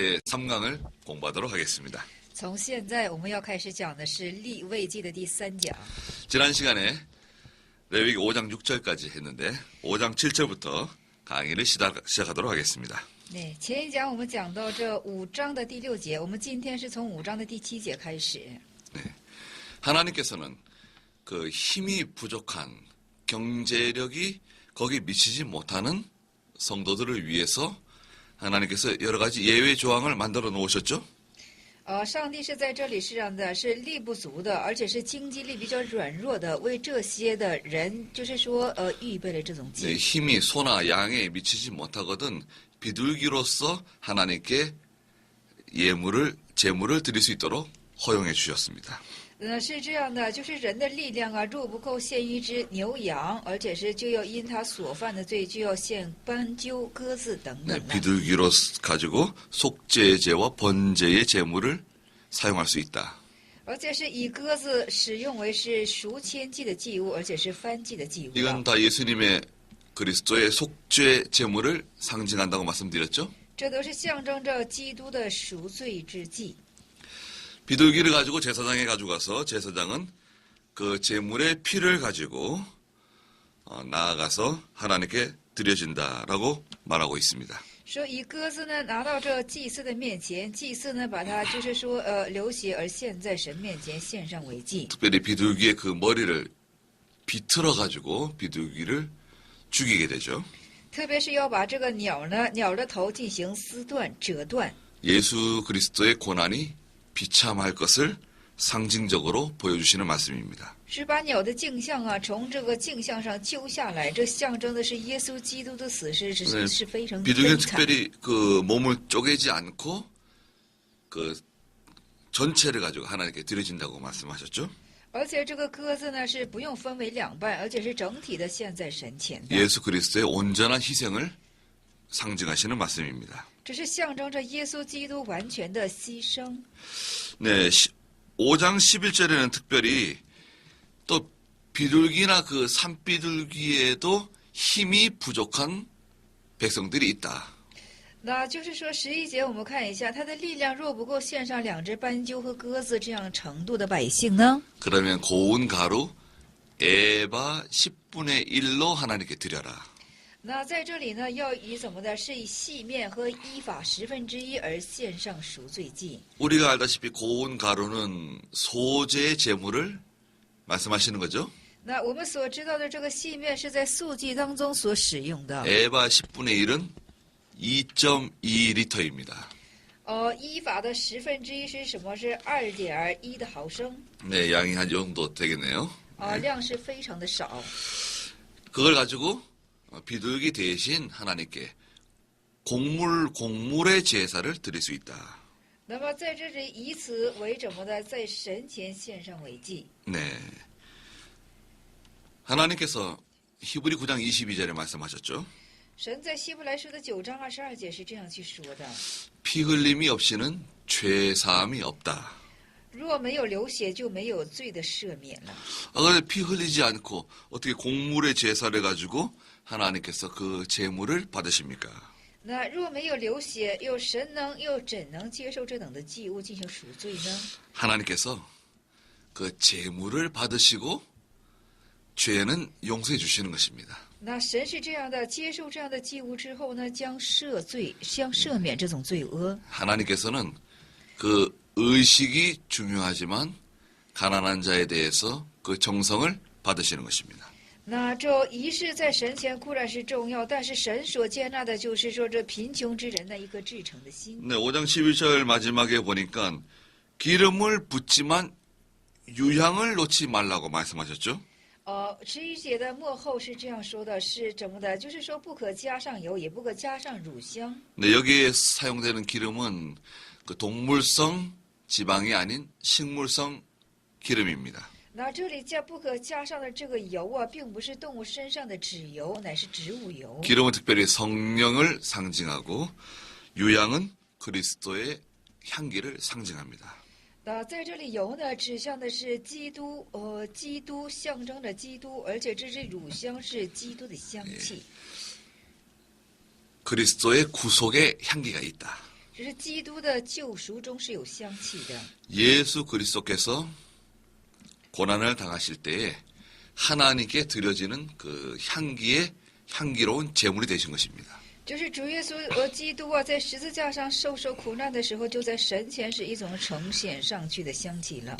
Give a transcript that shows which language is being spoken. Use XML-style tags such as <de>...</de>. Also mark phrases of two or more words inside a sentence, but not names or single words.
<ko>3강을 공부하도록 하겠습니다.</ko> <zh>从现在我们要开始讲的是利未记的第3讲。</zh> <ko>지난 시간에 레위기 5장 6절까지 했는데 5장 7절부터 강의를 시작하도록 하겠습니다.</ko> <zh>对，前一讲我们讲到这5章的第6节，我们今天是从5章的第7节开始。</zh> <ko>하나님께서는 그 힘이 부족한 경제력이 거기 미치지 못하는 성도들을 위해서 하나님께서 여러 가지 예외 조항을 만들어 놓으셨죠?</ko> <zh>上帝是在这里是让的是力不足的，而且是经济力比较软弱的，为这些的人，就是说预备了这种</zh> <ko>네,</ko> <zh>祭。</zh> <ko>힘이 소나 양에 미치지 못하거든 비둘기로서 하나님께 제물을 드릴 수 있도록 허용해 주셨습니다.</ko> <zh>是这样的，就是人的力量啊，若不够献一只牛羊，而且是就要因他所犯的罪，就要献斑鸠、鸽子等</zh> <ko>네,</ko> <zh>等的。</zh> <ko>비둘기로 가지고 속죄제와 번제의 제물을 사용할 수 있다.</ko> <zh>而且是以鸽子使用为是赎愆祭的祭物，而且是燔祭的祭物。</zh> <ko>이건 다 예수님의 그리스도의 속죄 제물을 상징한다고 말씀드렸죠?</ko> <zh>这都是象征着基督的赎罪之祭。</zh> <ko>비둘기를 가지고 제사장에 가져가서 제사장은 그 제물의 피를 가지고 나아가서 하나님께 드려진다라고 말하고 있습니다.</ko> <zh>说以鸽子呢拿到这祭司的面前，祭司呢把它就是说流血而献在神面前献上为祭。</zh> <ko>특별히 비둘기의 그 머리를 비틀어 가지고 비둘기를 죽이게 되죠.</ko> <zh>特别是要把这个鸟的头进行撕断、折断。</zh> <ko>예수 그리스도의 고난이 비참할 것을 상징적으로 보여주시는 말씀입니다.</ko> <zh>是把鸟的镜像啊从这个镜像上揪下来，这象征的是耶稣基督的死是非常悲</zh> <ko>비둘기는</ko> <zh>惨。</zh> <ko>특별히 그 몸을 쪼개지 않고 그 전체를 가지고 하나님께 드려진다고 말씀하셨죠.</ko> <zh>而且这个鸽子呢是不用分为两半，而且是整体的献在神前的。</zh> <ko>예수 그리스도의 온전한 희생을 상징하시는 말씀입니다.</ko> <zh>这是象征着耶稣基督完全的牺牲。</zh> <ko>네, 5장 11절에는 특별히 또 비둘기나 그 산비둘기에도 힘이 부족한 백성들이 있다.</ko> <zh>那就是说11节我们看一下，他的力量若不够献上2只斑鸠和鸽子这样程度的百姓呢？</zh> <ko>그러면 고운 가루 에바 10분의 1로 하나님께 드려라.</ko> <zh>那在这里呢，要以怎么的？是以细面和依法1/10而献上赎罪祭。</zh> <ko>우리가 알다시피 고운 가루는 소재의 제물을 말씀하시는 거죠.</ko> <zh>那我们所知道的这个细面是在素祭当中所使用的。</zh> <ko>에바 10분의 1은 2.2리터입니다.</ko> <zh>依法的1/10是什么？是2.1的毫升。</zh> <ko>네, 양이 한 이 정도 되겠네요.</ko> <zh>量是非常的少。</zh> <ko>그걸 가지고 비둘기 대신 하나님께 곡물의 제사를 드릴 수 있다.</ko> <zh>那么在这里以此为怎么的，在神前献上为祭。</zh> <ko>네. 하나님께서 히브리 9장 22절에 말씀하셨죠.</ko> <zh>神在希伯来书的9章22节是这样去说的：</zh> <ko>피 흘림이 없이는 죄 사함이 없다.</ko> <zh>若没有流血，就没有罪的赦免了。</zh> <ko>그런데 피 흘리지 않고 어떻게 곡물의 제사를 가지고 하나님께서 그 제물을 받으십니까?</ko> <zh>那若没有流血，又神能又怎能接受这等的祭物进行赎罪呢？</zh> <ko>하나님께서 그 제물을 받으시고 죄는 용서해 주시는 것입니다.</ko> <zh>那神是这样的，接受这样的祭物之后呢，将赦免这种罪恶。</zh> <ko>하나님께서는 그 의식이 중요하지만 가난한 자에 대해서 그 정성을 받으시는 것입니다.</ko> <zh>那这仪式在神前固然是重要，但是神所接纳的就是说这贫穷之人的一个至诚的心。</zh> <ko>네, 5장 11절 마지막에 보니까 기름을 붓지만 유향을 놓지 말라고 말씀하셨죠.</ko> <zh>11 节的末后是这样说的，是怎么的？就是说不可加上油，也不可加上乳香。</zh> <ko>네, 여기에 사용되는 기름은 그 동물성 지방이 아닌 식물성 기름입니다.</ko> <zh>那这里不可加上的这个油啊，并不是动物身上的脂油，乃是植物油。</zh> <ko>기름은 특별히 성령을 상징하고 유향은 그리스도의 향기를 상징합니다.</ko> <zh>在这里油呢，指向的是基督，基督象征着基督，而且这是乳香是基督的香气。</zh> <ko>그리스도의 구속의 향기가 있다.</ko> <zh>就是基督的救赎中是有香气的。</zh> <ko>예수 그리스도께서 고난을 당하실 때에 하나님께 드려지는 그 향기로운 제물이 되신 것입니다.</ko> <zh>就是主耶稣基督啊，在十字架上受苦难的时候，就在神前是一种呈现上去的香气了。</zh>